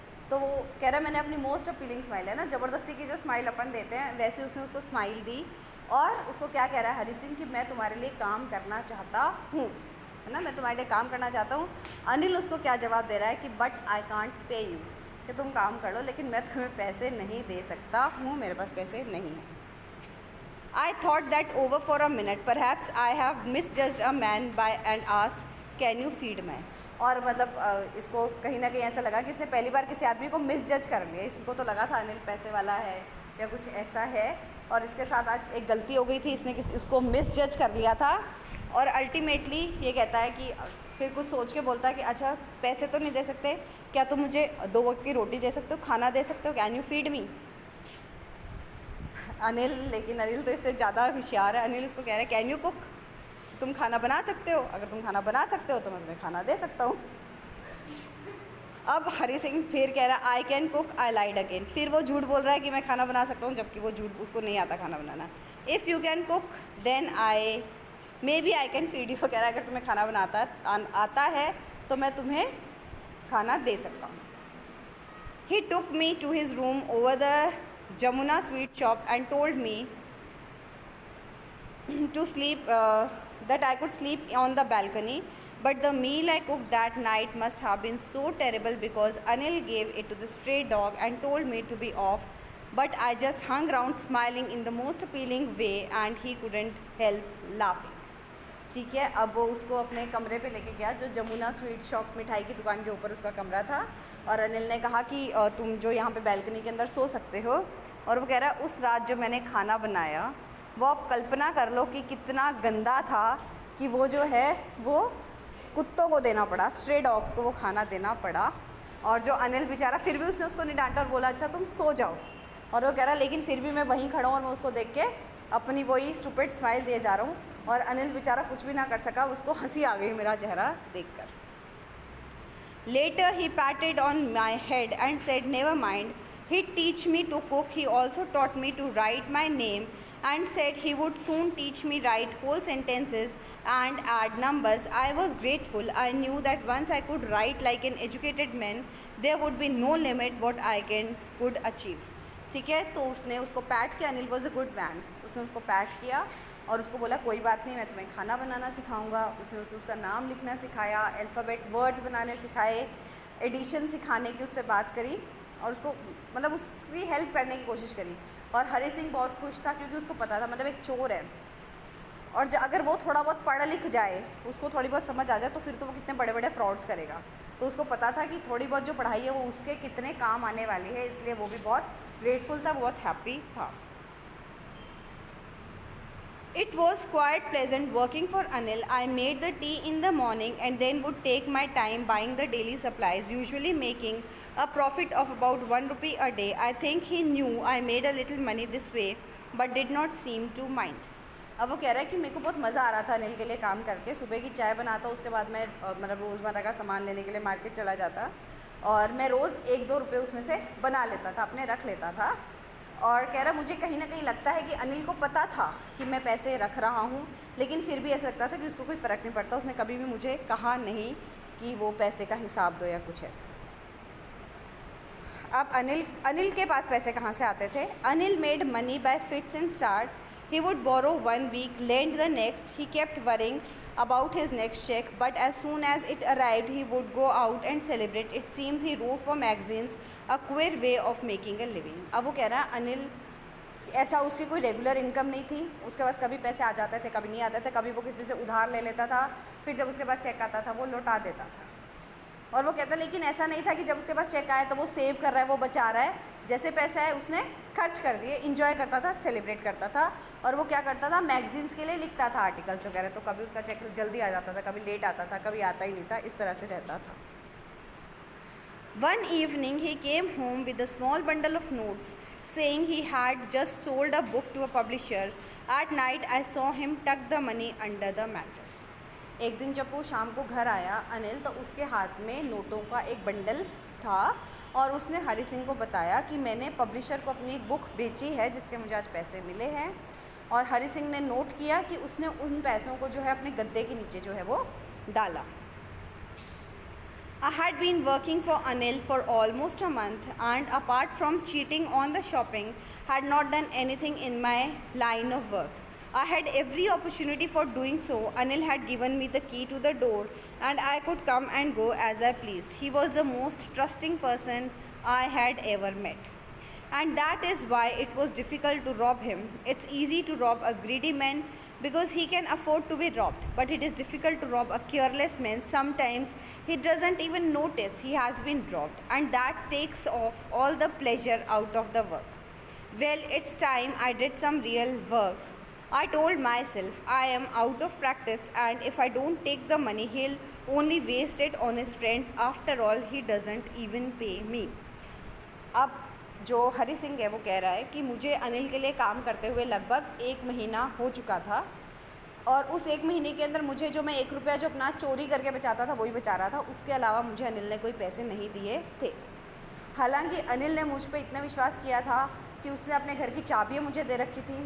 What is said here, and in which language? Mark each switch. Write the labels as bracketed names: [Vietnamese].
[Hindi] तो वो कह रहा है मैंने अपनी [English] most appealing smile, [Hindi] है ना ज़बरदस्ती की जो स्माइल अपन देते हैं वैसे उसने उसको स्माइल दी। और उसको क्या कह रहा है हरी सिंह, कि मैं तुम्हारे लिए काम करना चाहता हूँ, है ना, मैं तुम्हारे लिए काम करना चाहता हूँ। अनिल उसको क्या जवाब दे रहा है कि [English] but I can't pay you, [Hindi] कि तुम काम कर लो लेकिन मैं तुम्हें पैसे नहीं दे सकता हूँ, मेरे पास पैसे नहीं हैं। [English] I thought that over for a minute. Perhaps I have misjudged a man by and asked, "Can you feed me?" [Hindi] और मतलब इसको कहीं ना कहीं ऐसा लगा कि इसने पहली बार किसी आदमी को मिसजज कर लिया। इसको तो लगा था अनिल पैसे वाला है या कुछ ऐसा है, और इसके साथ आज एक गलती हो गई थी, इसने उसको मिसजज कर लिया था। और अल्टीमेटली ये कहता है कि फिर कुछ सोच के बोलता है कि अच्छा पैसे तो नहीं दे सकते, क्या तुम मुझे 2 वक्त की रोटी दे सकते हो, खाना दे सकते हो, [English] Can you feed me. [Hindi] Anil, लेकिन अनिल तो इससे ज़्यादा होशियार है। अनिल उसको कह रहा है [English] can you cook, [Hindi] तुम खाना बना सकते हो, अगर तुम खाना बना सकते हो तो मैं तुम्हें खाना दे सकता हूँ। अब हरी सिंह फिर कह रहा है [English] I can cook, I lied again. [Hindi] फिर वो झूठ बोल रहा है कि मैं खाना बना सकता हूँ, जबकि वो झूठ, उसको नहीं आता खाना बनाना। [English] If you can cook then I maybe I can feed you. [Hindi] कह रहा है अगर तुम्हें खाना बनाता आता है तो मैं तुम्हें खाना दे सकता हूँ। [English] He took me to his room over the Jamuna sweet shop and told me to sleep, that I could sleep on the balcony. But the meal I cooked that night must have been so terrible because Anil gave it to the stray dog and told me to be off. But I just hung around smiling in the most appealing way and he couldn't help laughing. [Hindi] ठीक है, अब वो उसको अपने कमरे पे लेके गया, जो जमुना स्वीट शॉप मिठाई की दुकान के ऊपर उसका कमरा था। और अनिल ने कहा कि तुम जो यहाँ पे बैल्कनी के अंदर सो सकते हो। और वो कह रहा है उस रात जो मैंने खाना बनाया वो आप कल्पना कर लो कि कितना गंदा था, कि वो जो है वो कुत्तों को देना पड़ा, स्ट्रे डॉग्स को वो खाना देना पड़ा। और जो अनिल बेचारा, फिर भी उसने उसको नहीं डांटा और बोला अच्छा तुम सो जाओ। और वो कह रहा लेकिन फिर भी मैं वहीं खड़ा हूँ और मैं उसको देख के अपनी वही स्टूपिड स्माइल दिए जा रहा हूँ। और अनिल बेचारा कुछ भी ना कर सका, उसको हंसी आ गई मेरा चेहरा देखकर। [English] Later he patted on my head and said never mind, he'd teach me to cook. He also taught me to write my name and said he would soon teach me write whole sentences and add numbers. I was grateful. I knew that once I could write like an educated man, there would be no limit what I could achieve. [Hindi] ठीक है, तो उसने उसको PAT किया। [English] Anil was a good man. [Hindi] उसने उसको PAT किया और उसको बोला कोई बात नहीं, मैं तुम्हें खाना बनाना सिखाऊंगा। उसने उसका नाम लिखना सिखाया, अल्फ़ाबेट्स वर्ड्स बनाने सिखाए, एडिशन सिखाने की उससे बात करी और उसको मतलब उसकी हेल्प करने की कोशिश करी। और हरी सिंह बहुत खुश था क्योंकि उसको पता था मतलब एक चोर है और अगर वो थोड़ा बहुत पढ़ लिख जाए, उसको थोड़ी बहुत समझ आ जाए तो फिर तो वो कितने बड़े बड़े फ्रॉड्स करेगा। तो उसको पता था कि थोड़ी बहुत जो पढ़ाई है वो उसके कितने काम आने वाली है, इसलिए वो भी बहुत ग्रेटफुल था, बहुत हैप्पी था। [English] It was quite pleasant working for Anil. I made the tea in the morning and then would take my time buying the daily supplies, usually making a profit of about 1 rupee a day. I think he knew I made a little money this way, but did not seem to mind. [Hindi] अब वो कह रहा है कि मेरे को बहुत मज़ा आ रहा था अनिल के लिए काम करके। सुबह की चाय बनाता, उसके बाद मैं मतलब रोज़मर्रा का सामान लेने के लिए मार्केट चला जाता और मैं रोज़ 1-2 रुपये उसमें से बना लेता था, अपने रख लेता था। और कह रहा मुझे कहीं ना कहीं लगता है कि अनिल को पता था कि मैं पैसे रख रहा हूँ, लेकिन फिर भी ऐसा लगता था कि उसको कोई फ़र्क नहीं पड़ता। उसने कभी भी मुझे कहा नहीं कि वो पैसे का हिसाब दो या कुछ ऐसा। अब अनिल के पास पैसे कहाँ से आते थे? Anil [English] Made money by fits and starts. He would borrow 1 week, lend the next. He kept worrying about his next check, but as soon as it arrived, he would go out and celebrate. It seems he wrote for magazines, a queer way of making a living. [Hindi] अब वो कह रहा है अनिल, ऐसा उसकी कोई regular income नहीं थी, उसके पास कभी पैसे आ जाते थे, कभी नहीं आते थे, कभी वो किसी से उधार ले लेता था, फिर जब उसके पास चेक आता था वो लौटा देता था. और वो कहता लेकिन ऐसा नहीं था कि जब उसके पास चेक आया तो वो सेव कर रहा है, वो बचा रहा है. जैसे पैसे आए उसने खर्च कर दिए, इंजॉय करता था, सेलिब्रेट करता था. और वो क्या करता था, मैगजीन्स के लिए लिखता था आर्टिकल्स वगैरह. तो कभी उसका चेक जल्दी आ जाता था, कभी लेट आता था, कभी आता ही नहीं था. इस तरह से रहता था. [English] One evening he came home with a small bundle of notes, saying he had just sold a book to a publisher. At night I saw him tuck the money under the mattress. [Hindi] एक दिन जब वो शाम को घर आया अनिल, तो उसके हाथ में नोटों का एक बंडल था और उसने हरी सिंह को बताया कि मैंने पब्लिशर को अपनी एक बुक बेची है जिसके मुझे आज पैसे मिले हैं. और हरी सिंह ने नोट किया कि उसने उन पैसों को जो है अपने गद्दे के नीचे जो है वो डाला. [English] I had been working for Anil for almost a month and apart from cheating on the shopping, had not done anything in my line of work. I had every opportunity for doing so. Anil had given me the key to the door and I could come and go as I pleased. He was the most trusting person I had ever met. And that is why it was difficult to rob him. It's easy to rob a greedy man because he can afford to be robbed, but it is difficult to rob a careless man. Sometimes he doesn't even notice he has been robbed, and that takes off all the pleasure out of the work. Well, it's time I did some real work. I told myself I am out of practice and if I don't take the money, he'll only waste it on his friends. After all, he doesn't even pay me. [Hindi] अब जो हरी सिंह है वो कह रहा है कि मुझे अनिल के लिए काम करते हुए लगभग 1 महीना हो चुका था और उस 1 महीने के अंदर मुझे जो मैं 1 रुपया जो अपना चोरी करके बचाता था वही बचा रहा था. उसके अलावा मुझे अनिल ने कोई पैसे नहीं दिए थे. हालांकि अनिल ने मुझ पर इतना विश्वास किया था कि उसने अपने घर की चाबियाँ मुझे दे रखी थी.